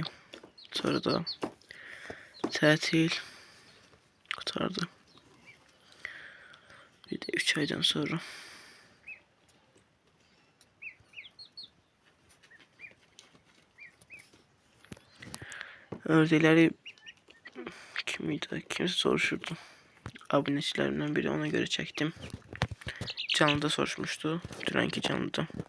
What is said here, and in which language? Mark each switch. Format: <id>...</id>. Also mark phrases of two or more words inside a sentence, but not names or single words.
<az>Sonra da tətil qutardı. Bir də 3 aydan sonra. Ördekləri kim idi? Kimse soruşurdu. Abunəçilərimdən biri,</az> <tr>ona göre çektim.</tr> <az>Canlıda soruşmuşdu. Dünənki canlıda.</az>